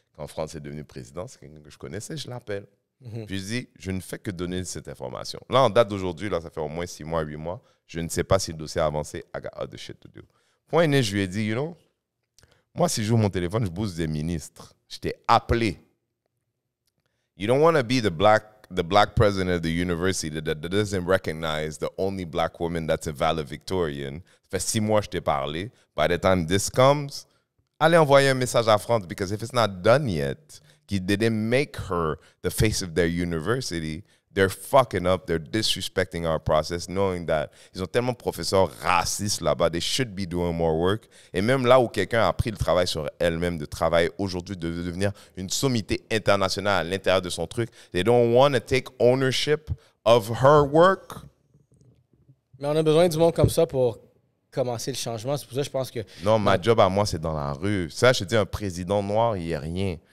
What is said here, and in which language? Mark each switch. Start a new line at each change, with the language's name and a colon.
French: Quand France est devenu président, c'est quelqu'un que je connaissais, je l'appelle. Puis je dis, je ne fais que donner cette information. Là, en date d'aujourd'hui, là, ça fait au moins 6 mois, 8 mois, je ne sais pas si le dossier a avancé.
English: I got other shit to do.
French: Point né, je lui ai dit,
English: you know,
French: moi, si je joue mon téléphone, je booste des ministres. Je t'ai appelé.
English: You don't want to be the black president of the university that doesn't recognize the only black woman that's a valedictorian.
French: Ça fait 6 mois que je t'ai parlé.
English: By the time this comes,
French: allez envoyer un message à France,
English: because if it's not done yet, they didn't make her the face of their university, they're fucking up, they're disrespecting our process, knowing that
French: ils ont tellement de professeurs racistes là-bas,
English: they should be doing more work.
French: Et même là où quelqu'un a pris le travail sur elle-même, de travailler aujourd'hui, de devenir une sommité internationale à l'intérieur de son truc,
English: they don't want to take ownership of her work.
French: Mais on a besoin du monde comme ça pour commencer le changement. C'est pour ça que je pense que... Non, ma job à moi, c'est dans la rue. Ça, je te dis, un président noir, il n'y a rien.